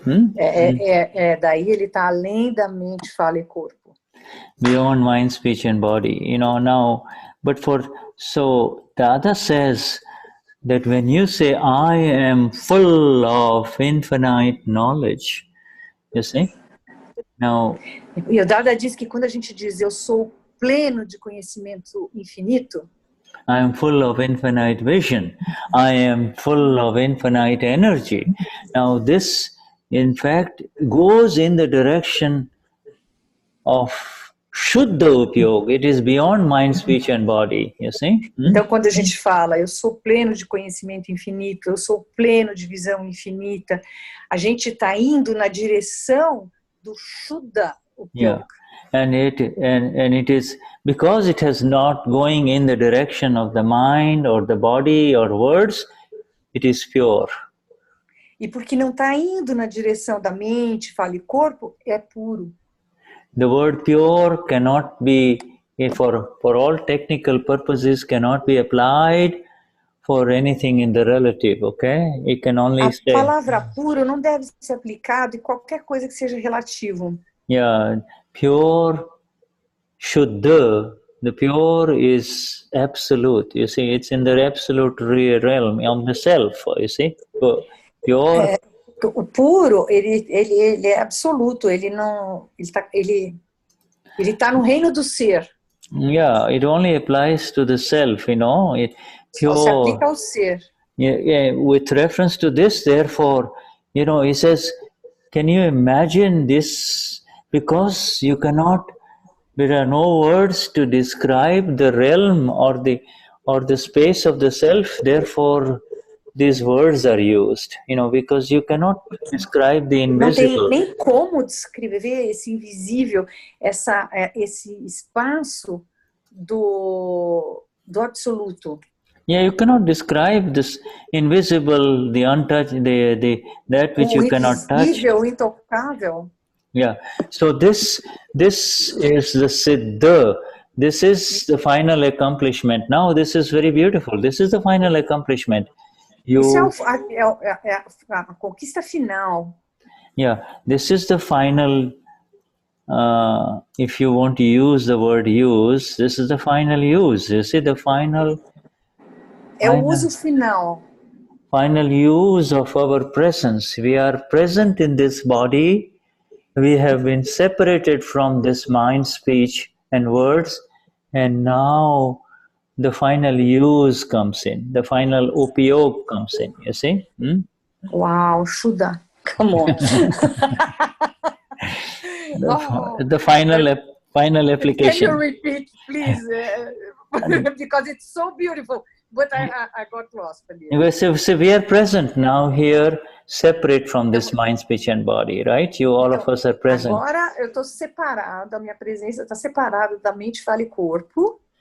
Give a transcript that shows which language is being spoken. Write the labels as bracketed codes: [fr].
[pt] Daí ele está além da mente, fala e corpo. [en] Beyond mind, speech and body, you know. Now, so Dada says that when you say I am full of infinite knowledge, you see. Now, [pt] e o Dada diz que quando a gente diz eu sou pleno de conhecimento infinito, [en] I am full of infinite vision. I am full of infinite energy. Now this, in fact, goes in the direction of Shuddha upayog. It is beyond mind, speech and body, you see. [pt] Então, quando a gente fala, eu sou pleno de conhecimento infinito, eu sou pleno de visão infinita, a gente está indo na direção do Shuddha upayog. [en] Yeah. And it is because it has not going in the direction of the mind or the body or words, it is pure. [pt] E porque não está indo na direção da mente, fala e corpo, é puro. [en] The word pure cannot be, for all technical purposes, cannot be applied for anything in the relative, okay? It can only [pt] say. A palavra puro não deve ser aplicado em qualquer coisa que seja relativo. [en] Yeah, pure Shuddha, the pure is absolute, you see, it's in the absolute realm of the self, you see. Pure. [pt] O puro, ele é absoluto, ele tá no reino do ser. [en] Yeah, it only applies to the self, you know. [pt] Só se aplica ao ser. [en] Yeah, with reference to this, therefore, you know, he says, can you imagine this? Because you cannot, there are no words to describe the realm or the space of the self, therefore these words are used, you know, because you cannot describe the invisible. [pt] Não tem nem como descrever esse invisível, esse espaço do absoluto. [en] Yeah, you cannot describe this invisible, the untouched, that which you cannot touch. [pt] O invisível, o intocável. [en] Yeah. So this is the Siddha. This is the final accomplishment. Now this is very beautiful. This is the final accomplishment. [pt] Isso é a conquista final. [en] Yeah. This is the final. If you want to use the word use, this is the final use. You see the final. [pt] É o uso final. [en] Final use of our presence. We are present in this body. We have been separated from this mind, speech, and words, and now the final use comes in. The final upayog comes in. You see? Wow, Shuddha, come on. The final application. Can you repeat, please? Because it's so beautiful. But I got lost. So we are present now here, separate from this mind, speech, and body, right? All of us are present. [pt] Agora eu estou separado, a minha presença está separada da mente, fala e corpo.